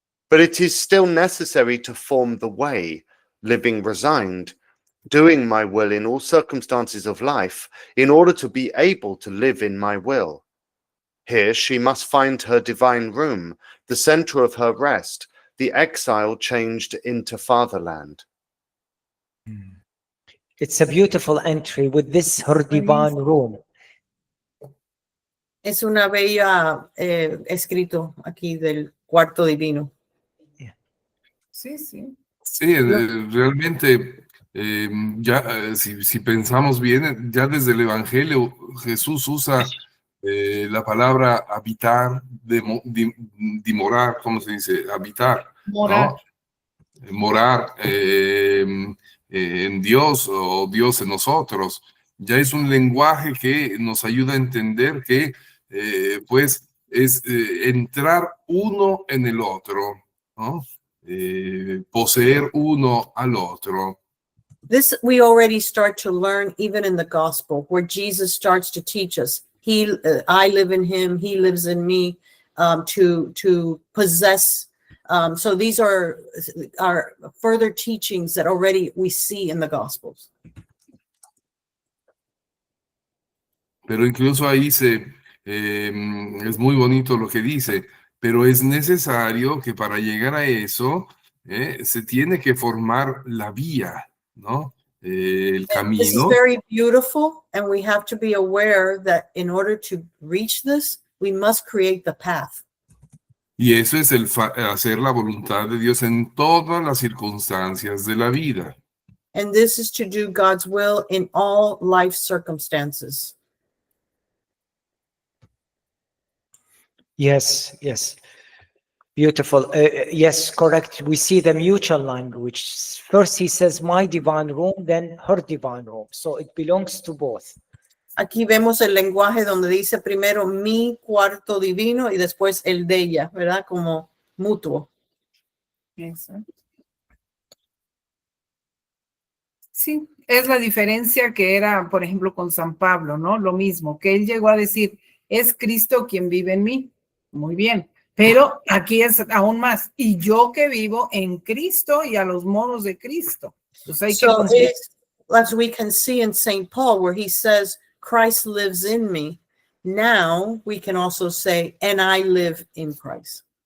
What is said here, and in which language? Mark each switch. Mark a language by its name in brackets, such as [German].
[English] But it is still necessary to form the way, living resigned, doing my will in all circumstances of life, in order to be able to live in my will. Here she must find her divine room, the center of her rest, the exile changed into fatherland. It's a beautiful entry with this her divine room. [Spanish] Es una bella escrito aquí del cuarto divino. Sí, sí. Sí, realmente, si pensamos bien, ya desde el Evangelio Jesús usa la palabra habitar, dimorar, ¿cómo se dice? Habitar, Morar. ¿no? Morar en Dios o Dios en nosotros. Ya es un lenguaje que nos ayuda a entender que pues es entrar uno en el otro, ¿no? Poseer uno al otro. [English] This we already start to learn even in the gospel, where Jesus starts to teach us. I live in him, he lives in me, to possess. So these are further teachings that already we see in the gospels. [Spanish] Pero incluso ahí es muy bonito lo que dice, pero es necesario que para llegar a eso se tiene que formar la vía, ¿no? El [English] This is [Spanish] camino. [English] very beautiful, and we have to be aware that in order to reach this, we must create the path. [Spanish] Y eso es hacer la voluntad de Dios en todas las circunstancias de la vida. [English] And this is to do God's will in all life circumstances. Yes, yes. Beautiful. Yes, correct. We see the mutual language. First he says, my divine room, then her divine room. So it belongs to both. [Spanish] Aquí vemos el lenguaje donde dice primero mi cuarto divino y después el de ella, ¿verdad? Como mutuo. Exacto. Sí, es la diferencia que era, por ejemplo, con San Pablo, ¿no? Lo mismo, que él llegó a decir, es Cristo quien vive en mí. Muy bien, pero aquí es aún más. Y yo que vivo en Cristo y a los modos de Cristo. Entonces hay que [English] So [Spanish] cumplir. [English] it's, as we can see in St. Paul, where he says, Christ lives in me. Now we can also say, and I live in Christ.